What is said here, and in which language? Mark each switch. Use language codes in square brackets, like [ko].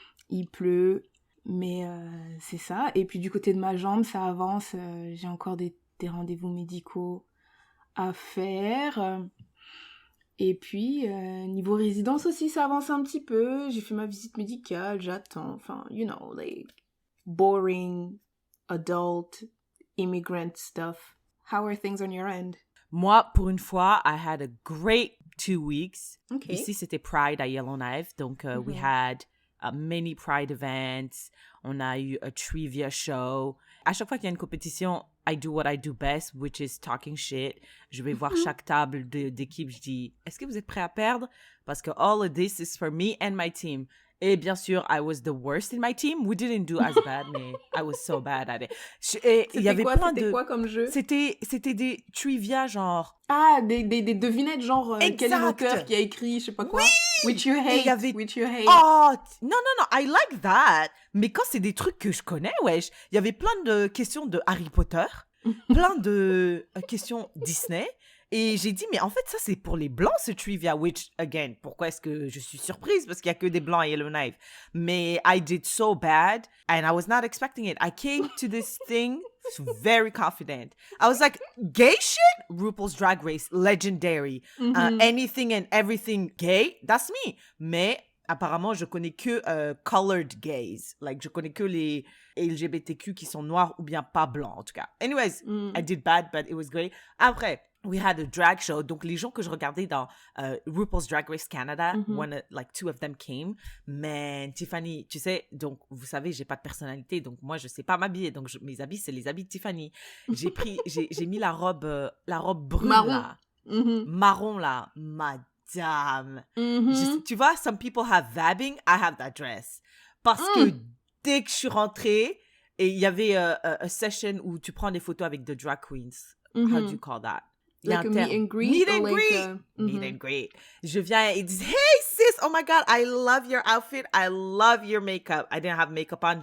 [fr] Il pleut, mais c'est ça. Et puis du côté de ma jambe, ça avance. J'ai encore des rendez-vous médicaux à faire. Et puis niveau résidence aussi, ça avance un petit peu. J'ai fait ma visite médicale, j'attends. [en] Enfin, you know, like boring adult immigrant stuff. How are things on your end? [fr] Moi, pour une fois, [en] I had a great 2 weeks. Okay. [fr] Ici, c'était Pride à Yellowknife. Donc, [en] we had many Pride events. [fr] On a eu [en] a trivia show. [fr] À chaque fois qu'il y a une compétition, [en] I do what I do best, which is talking shit. [fr] Je vais voir chaque table d'équipe. Je dis, est-ce que vous êtes prêts à perdre? Parce que [en] all of this is for me and my team. [fr] Et bien sûr, [en] I was the worst in my team. We didn't do as bad, [fr] mais [en] I was so bad at it. [fr] C'était quoi comme jeu? C'était des trivia genre... Ah, des devinettes genre quel est Exact. l'auteur qui a écrit, je sais pas quoi. Oui! [en] Which you hate, [fr] Et il y avait... [en] which you hate. [fr] Oh, non, [en] I like that. [fr] Mais quand c'est des trucs que je connais, wesh, il y avait plein de questions de Harry Potter, plein de questions Disney. Et j'ai dit, mais en fait, ça, c'est pour les blancs, ce trivia, [en] which, again, [fr] pourquoi est-ce que je suis surprise? Parce qu'il y a que des blancs à Yellowknife. Mais [en] I did so bad, and I was not expecting it. I came to this thing very confident. I was like, gay shit? RuPaul's Drag Race, legendary. Anything and everything gay, that's me. [fr] Mais apparemment, je connais que colored gays. Like, je connais que les LGBTQ qui sont noirs ou bien pas blancs, en tout cas. [en] Anyways, I did bad, but it was great. [fr] Après, [en] we had a drag show. [fr] Donc, les gens que je regardais dans RuPaul's Drag Race Canada, [en] two of them came. [fr] Mais Tiffany, tu sais, donc, vous savez, j'ai pas de personnalité. Donc, moi, je sais pas m'habiller. Donc, mes habits, c'est les habits de Tiffany. J'ai mis la robe brune, Marron. là. Marron, là. Madame. Tu vois, [en] some people have vabbing. I have that dress. [fr] Parce que dès que je suis rentrée, et il y avait [en] a session [fr] où tu prends des photos avec [en] the drag queens. How do you call that? Like a meet and greet? Meet and greet. Meet and greet. [fr] Je viens et ils disent, [en] hey sis, oh my God, I love your outfit. I love your makeup. I didn't have makeup on.